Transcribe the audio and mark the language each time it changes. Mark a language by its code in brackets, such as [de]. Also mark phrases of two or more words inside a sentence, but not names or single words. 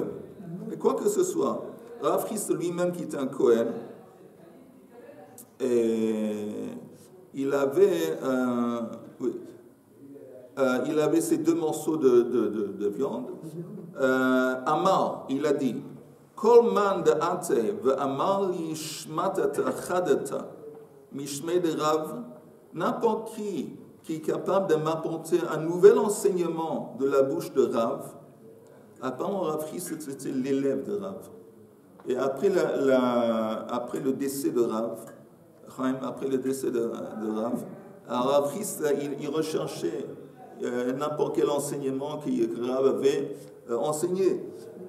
[fr] Et quoi que ce soit, Rav Chisda lui-même qui était un Kohen, il avait ces 2 morceaux de viande. Amar, il a dit, [arc] כל מאן דאתי ואמר לי שמעתתא חדתא משמיה דרב, [fr] n'importe qui est capable de m'apporter un nouvel enseignement de la bouche de Rav. Apparemment, Rav Chisda, c'était l'élève de Rav. Et après le décès de Rav, Rav Chisda, il recherchait n'importe quel enseignement que Rav avait enseigné.